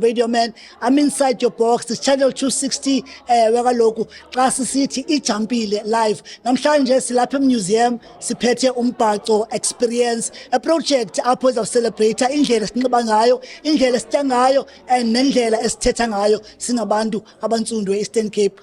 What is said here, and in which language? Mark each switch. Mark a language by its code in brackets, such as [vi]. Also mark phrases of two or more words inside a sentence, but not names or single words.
[en] Radio Man. I'm inside your box, it's channel 260, [xh] kaloku, xa sisithi ijampile live. Namhlanje silapha emuseum, siphethe umbhaco experience, [en] a project [xh] apho izawucelebrate indlela esinxiba ngayo, indlela esitya ngayo, and nendlela esithetha ngayo singabantu abantsundu e-Eastern Cape.